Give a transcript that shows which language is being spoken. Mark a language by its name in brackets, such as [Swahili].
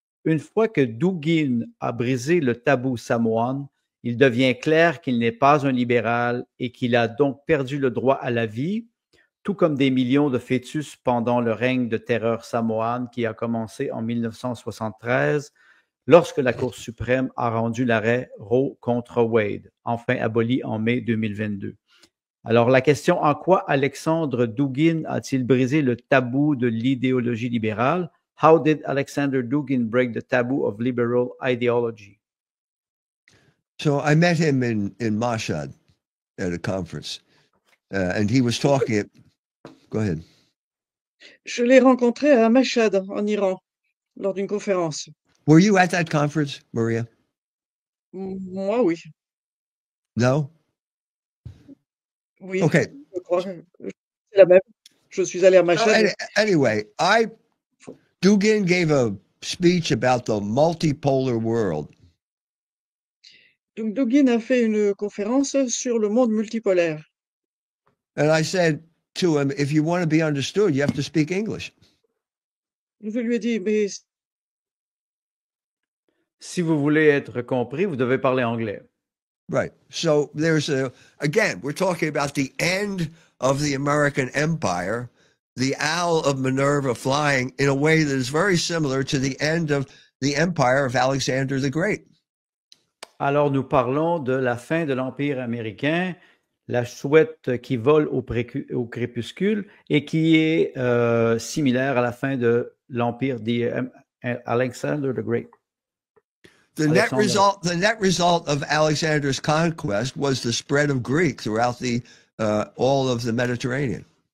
[French] Une fois que Dugin a brisé le tabou samoan, il devient clair qu'il n'est pas un libéral et qu'il a donc perdu le droit à la vie, tout comme des millions de fœtus pendant le règne de terreur samoane qui a commencé en 1973, lorsque la Cour suprême a rendu l'arrêt Roe contre Wade, enfin aboli en mai 2022. Alors, la question, en quoi Alexandre Dugin a-t-il brisé le tabou de l'idéologie libérale? [English] How did Alexander Dugin break the taboo of liberal ideology? So I met him in Mashhad at a conference, and he was talking Go ahead. [French] Je l'ai rencontré à Mashhad, en Iran, lors d'une conférence. [English] Were you at that conference, Maria? [French] Moi, oui. [English] No? [French] Oui, [English] Okay. [French] je crois. C'est la même. Je suis allé à [English] So [French] Mashhad. [English] anyway, Dugin gave a speech about the multipolar world. [French] Donc, Dugin a fait une conférence sur le monde multipolaire. [English] And I said to him, if you want to be understood, you have to speak English. [French] Je lui ai dit, mais Si vous voulez être compris, vous devez parler anglais. [English] Right. So again, we're talking about the end of the American empire, the owl of Minerva flying in a way that is very similar to the end of the empire of Alexander the Great. [French] Alors, nous parlons de la fin de l'Empire américain, la chouette qui vole au crépuscule et qui est similaire à la fin de l'Empire d'Alexander the Great. [English] The net result of Alexander's conquest was the spread of Greek throughout all of the Mediterranean.